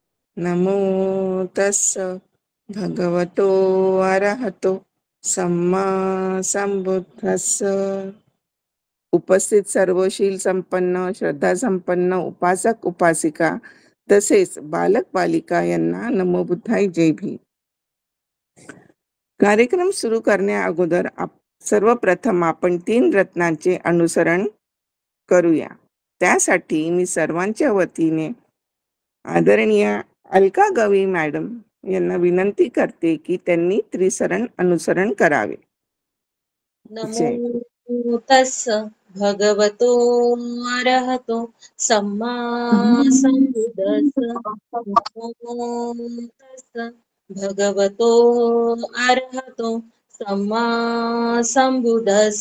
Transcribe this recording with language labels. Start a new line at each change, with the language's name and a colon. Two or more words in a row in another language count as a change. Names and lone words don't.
Pali: नमो तस्स भगवतो अरहतो सम्मा संबुद्धस्स.
Marathi: उपस्थित सर्वशील संपन्न, श्रद्धा संपन्न उपासक उपासिका तसेच बालक बालिका यांना
Pali: नमो बुद्धाय
Marathi: जय भीम. कार्यक्रम सुरू करण्या अगोदर सर्वप्रथम आपण 3 रत्नांचे अनुसरण करूया. त्यासाठी मी सर्वांच्या वतीने आदरणीय अलका गवई मॅडम यांना विनंती करते की त्यांनी त्रिसरण अनुसरण करावे.
Pali: नमो तस्स भगवतो अरहतो सम्मा संबुद्धस्स. नमो तस्स भगवतो अरहतो सम्मा संबुद्धस्स.